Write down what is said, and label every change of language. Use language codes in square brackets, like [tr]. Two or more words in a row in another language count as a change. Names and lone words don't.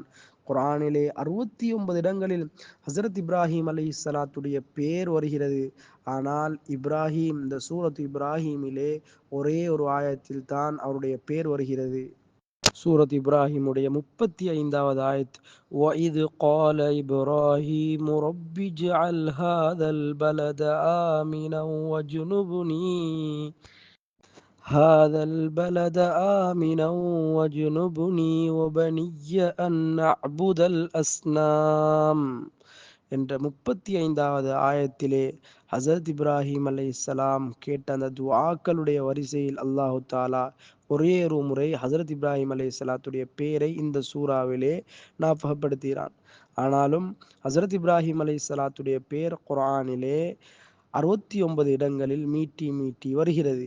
[ta] குர்ஆனிலே 69 இடங்களில் ஹசரத் இப்ராஹிம் அலைஹிஸ்ஸலாத்துடைய பெயர் வருகிறது. ஆனால் இப்ராஹிம், இந்த சூரத் இப்ராஹிமிலே ஒரே ஒரு ஆயத்தில் தான் அவருடைய பெயர் வருகிறது. சூரத் இப்ராஹிமுடைய 35வது ஆயத், [ar] وَإِذْ قَالَ إِبْرَاهِيمُ رَبِّ اجْعَلْ هَذَا الْبَلَدَ آمِنًا وَاجْنُبْنِي وَبَنِيَّ أَن نَّعْبُدَ الْأَصْنَامَ [ta] என்ற 35வது ஆயத்திலே ஹசரத் இப்ராஹிம் அலைஹிஸ்ஸலாம் கேட்ட அந்த துஆக்களுடைய வரிசையில் [ar] الله تعالى [ta] ஒரே ஒரு முறை ஹசரத் இப்ராஹிம் அலைஹிஸ்ஸலாத்துடைய பெயரை இந்த சூறாவிலே ஞாபகப்படுத்துகிறான். ஆனாலும் ஹசரத் இப்ராஹிம் அலைஹிஸ்ஸலாத்துடைய பெயர் குர்ஆனிலே 69 இடங்களில் மீட்டி மீட்டி வருகிறது.